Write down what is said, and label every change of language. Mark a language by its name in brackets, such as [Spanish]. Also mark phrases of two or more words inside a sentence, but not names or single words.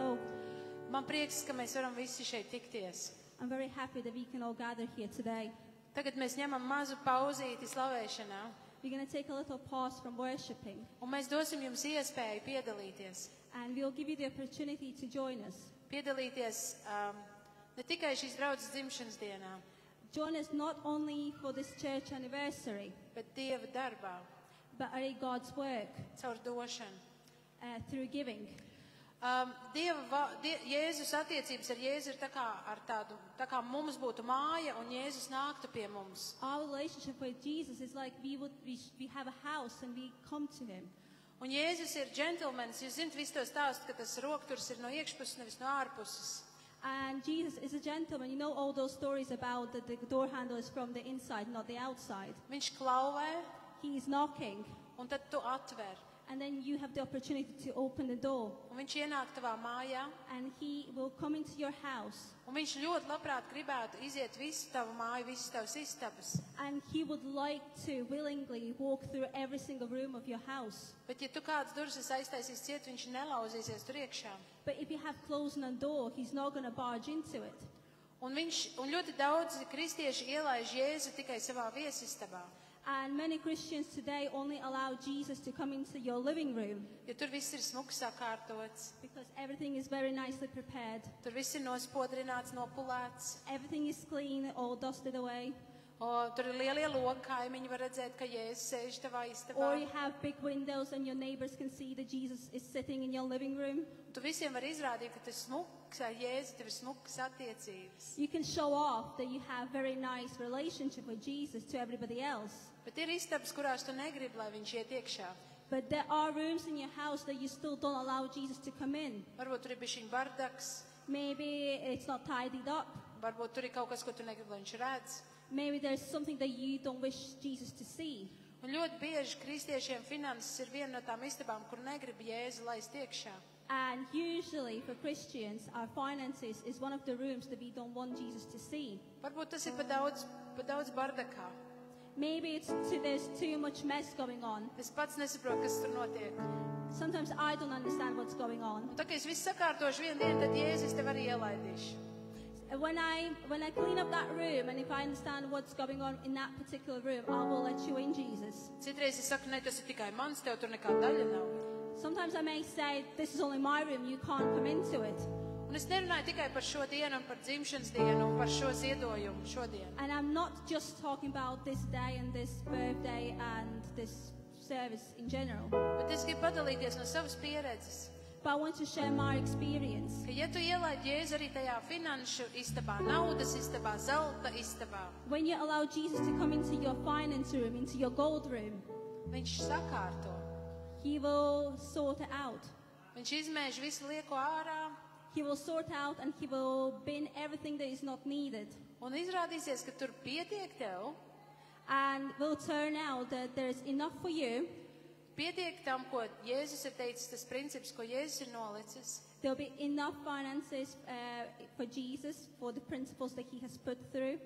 [Latvian] Man prieks, ka mēs varam visi šeit tikties. [English] I'm very happy that we can all gather here today. [Latvian] Tagad mēs ņemam mazu pauzīti slavēšanā, [English] We're going to take a little pause from worshiping, [Latvian] un mēs dosim jums iespēju piedalīties. [English] and we'll give you the opportunity to join us. [Latvian] Piedalīties ne tikai šīs draudzes dzimšanas dienā, [English] Join us not only for this church anniversary, [Latvian] bet Dieva darbā, [English] but arī God's work [Latvian] caur došanu. [English] through giving. [Latvian] Jēzus attiecības ar Jēzu ir tā kā mums būtu māja un Jēzus nāktu pie mums. [English] Our relationship with Jesus is like we have a house and we come to him. [Latvian] Un Jēzus ir džentlmenis. Jūs zināt visu to stāstu, ka tas rokturs ir no iekšpuses, nevis no ārpuses. [English] And Jesus is a gentleman. You know all those stories about that the door handle is from the inside, not the outside. [Latvian] Viņš klauvē, [English] He is knocking, [Latvian] un tad tu atver. [English] and then you have the opportunity to open the door. [Latvian] Un viņš ienāk tavā mājā, [English] And He will come into your house. [Latvian] un viņš ļoti labprāt gribētu iziet visu tavu māju, visas tavas istabas. [English] And He would like to willingly walk through every single room of your house. [Latvian] Bet ja tu kādas durvis aiztaisīs ciet, viņš nelauzīsies tur iekšā. [English] But if you have closed a door, He's not going to barge into it. [Latvian] Un ļoti daudzi kristieši ielaiž Jēzu tikai savā viesistabā. [English] And many Christians today only allow Jesus to come into your living room [Latvian] Jo tur viss ir smuki sakārtots, [English] because everything is very nicely prepared. [Latvian] tur viss ir nospodrināts, nopulēts. [English] Everything is clean, all dusted away. [Latvian] Tur ir lielie logi, kaimiņi var redzēt, ka Jēzus sēž tavā istabā. [English] Or you have big windows and your neighbors can see that Jesus is sitting in your living room. [Latvian] Tu visiem var izrādīt, ka tas smuks ar Jēzu, tev ir smukas attiecības. [English] You can show off that you have very nice relationship with Jesus to everybody else. [Latvian] Bet ir istabas, kurās tu negribi, lai viņš iet iekšā. [English] But there are rooms in your house that you still don't allow Jesus to come in. [Latvian] Varbūt tur ir bišķiņ bardaks, [English] Maybe it's not tidied up. [Latvian] varbūt tur ir kaut kas, ko tu negribi, lai viņš redz. [English] Maybe there's something that you don't wish Jesus to see. [Latvian] Un ļoti bieži kristiešiem finanses ir viena no tām istabām, kur negrib Jēzu laist iekšā. [English] And usually for Christians, our finances is one of the rooms that we don't want Jesus to see. [Latvian] Varbūt tas ir pa daudz bardakā. [English] Maybe there's too much mess going on. [Latvian] Es pats nesaprotu, kas tur notiek. [English] Sometimes I don't understand what's going on. [Latvian] Un tā kā es visu sakārtošu vienu dienu, tad Jēzus tev arī ielaidīšu. [English] When I clean up that room and if I understand what's going on in that particular room, I will let you in, Jesus. [Latvian] Citreiz es saku, ne, tas ir tikai mans, tev tur nekā daļa nav. [English] Sometimes I may say, this is only my room, you can't come into it. [Latvian] Un es nerunāju tikai par šo dienu un par dzimšanas dienu un par šo ziedojumu šodien. [English] And I'm not just talking about this day and this birthday and this service in general. [Latvian] Bet es gribu padalīties no savas pieredzes, [English] But I want to share my experience. [Latvian] ka ja tu ielaid Jēzu arī tajā finanšu istabā, naudas istabā, zelta istabā, [English] When you allow Jesus to come into your finance room, into your gold room, [Latvian] viņš sakārto. [English] He will sort it out. [Latvian] Viņš izmēž visu lieko ārā [English] He will sort out and He will bin everything that is not needed. [Latvian] un izrādīsies, ka tur pietiek tev, [English] And will turn out that there's enough for you. [Latvian] pietiek tam, ko Jēzus ir teicis, tas princips, ko Jēzus ir nolicis. [English] There'll be enough finances for Jesus, for the principles that He has put through.